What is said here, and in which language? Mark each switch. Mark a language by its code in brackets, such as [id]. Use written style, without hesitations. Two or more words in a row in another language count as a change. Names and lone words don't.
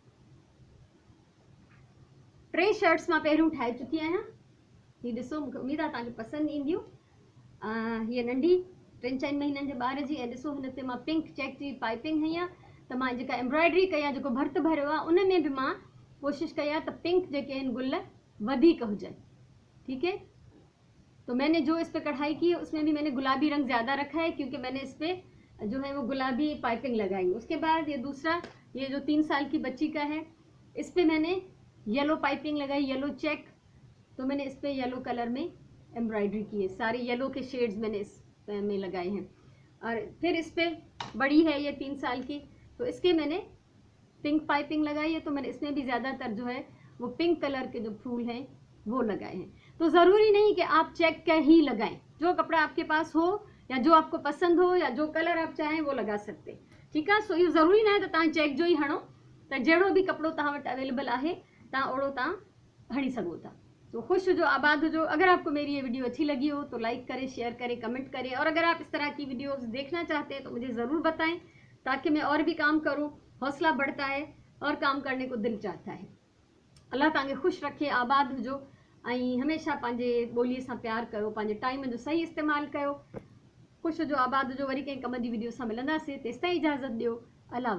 [sd] 3 शर्ट्स मां पहिरियों ठाहे चुकी आहियां। ही ॾिसो, मूंखे उम्मीद आहे तव्हांखे पसंदि ईंदियूं। हीअ नंढी 3-4 महीननि जे ॿार जी, ऐं ॾिसो हिन ते मां [en] pink check [sd] जी पाइपिंग हई आहे, त मां जेका एम्ब्रॉयडरी कई आहे, जेको भर्त भरियो आहे, उन में भी मां कोशिशि कई आहे त पिंक जेके आहिनि गुल वधीक हुजनि, [hi] ठीक है। तो मैंने जो इस पे कढ़ाई की है उसमें भी मैंने गुलाबी रंग ज़्यादा रखा है क्योंकि मैंने इस पे जो है वो गुलाबी पाइपिंग लगाई। उसके बाद ये दूसरा, ये जो 3 साल की बच्ची का है, इस पे मैंने [en] yellow piping [hi] लगाई, [en] yellow check, [hi] तो मैंने इस पे [en] yellow colour [hi] में एम्ब्रॉयडरी की है, सारे येलो के शेड्स मैंने इस में लगाए हैं। और फिर इस पे बड़ी है ये 3 साल की, तो इसके मैंने [en] pink piping [hi] लगाई है, तो मैंने इसमें भी ज़्यादातर जो है वो [en] pink colour [hi] के जो फूल हैं वो लगाए हैं। तो ज़रूरी नहीं कि आप चेक का ही लगाएं, जो कपड़ा आपके पास हो या जो आपको पसंद हो या जो कलर आप चाहें वो लगा सकते, ठीक है। [sd] सो ये ज़रूरी ना है तो चेक जो ही हणो, तो जहिड़ो भी कपड़ो तव्हां वटि अवेलेबल है ओड़ो तव्हां हणी सघो था। तो खुश हुजो, आबाद हुजो। [hi] अगर आपको मेरी ये वीडियो अच्छी लगी हो तो लाइक करें, शेयर करें, कमेंट करें, और अगर आप इस तरह की वीडियोस देखना चाहते हैं तो मुझे ज़रूर बताएं ताकि मैं और भी काम करूं। हौसला बढ़ता है और काम करने को दिल चाहता है। [sd] अल्लाह तव्हांखे खुश रखे, आबाद हुजो ऐं हमेशा पंहिंजे ॿोलीअ सां प्यार कयो, पंहिंजे टाइम जो सही इस्तेमालु कयो। खुश हुजो, आबाद हुजो। वरी कंहिं कम जी वीडियो सां मिलंदासीं, तेसिताईं इजाज़त ॾियो। अल्लाह।